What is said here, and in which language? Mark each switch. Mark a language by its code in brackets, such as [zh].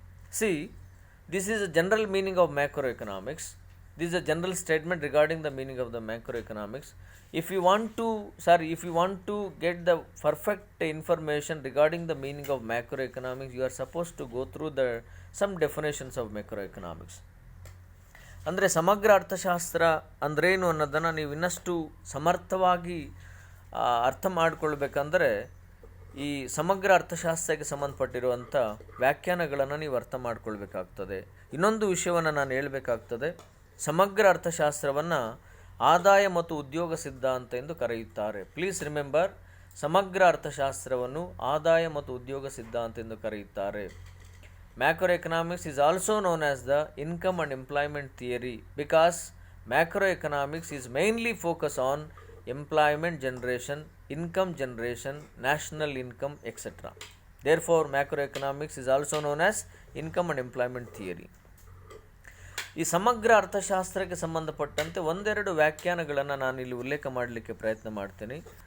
[en] See, this is a general meaning of macroeconomics. This is a general statement regarding the meaning of the macroeconomics. If you want to get the perfect information regarding the meaning of macroeconomics, you are supposed to go through some definitions of macroeconomics. [kn] ಅಂದರೆ ಸಮಗ್ರ ಅರ್ಥಶಾಸ್ತ್ರ ಅಂದ್ರೇನು ಅನ್ನೋದನ್ನು ನೀವು ಇನ್ನಷ್ಟು ಸಮರ್ಥವಾಗಿ ಅರ್ಥ ಮಾಡಿಕೊಳ್ಬೇಕಂದ್ರೆ ಈ ಸಮಗ್ರ ಅರ್ಥಶಾಸ್ತ್ರಕ್ಕೆ ಸಂಬಂಧಪಟ್ಟಿರುವಂಥ ವ್ಯಾಖ್ಯಾನಗಳನ್ನು ನೀವು ಅರ್ಥ ಮಾಡಿಕೊಳ್ಬೇಕಾಗ್ತದೆ. ಇನ್ನೊಂದು ವಿಷಯವನ್ನು ನಾನು ಹೇಳಬೇಕಾಗ್ತದೆ. ಸಮಗ್ರ ಅರ್ಥಶಾಸ್ತ್ರವನ್ನು ಆದಾಯ ಮತ್ತು ಉದ್ಯೋಗ ಸಿದ್ಧಾಂತ ಎಂದು ಕರೆಯುತ್ತಾರೆ. [en] please remember, [kn] ಸಮಗ್ರ ಅರ್ಥಶಾಸ್ತ್ರವನ್ನು ಆದಾಯ ಮತ್ತು ಉದ್ಯೋಗ ಸಿದ್ಧಾಂತ ಎಂದು ಕರೆಯುತ್ತಾರೆ. [en] Macroeconomics is also known as the income and employment theory because macroeconomics is mainly focused on employment generation income generation, national income, etc. Therefore, macroeconomics is also known as income and employment theory. [kn] ಈ ಸಮಗ್ರ ಅರ್ಥಶಾಸ್ತ್ರಕ್ಕೆ ಸಂಬಂಧಪಟ್ಟಂತೆ ಒಂದೆರಡು ವ್ಯಾಖ್ಯಾನಗಳನ್ನು ನಾನು ಇಲ್ಲಿ ಉಲ್ಲೇಖ ಮಾಡಲಿಕ್ಕೆ ಪ್ರಯತ್ನ ಮಾಡ್ತೀನಿ.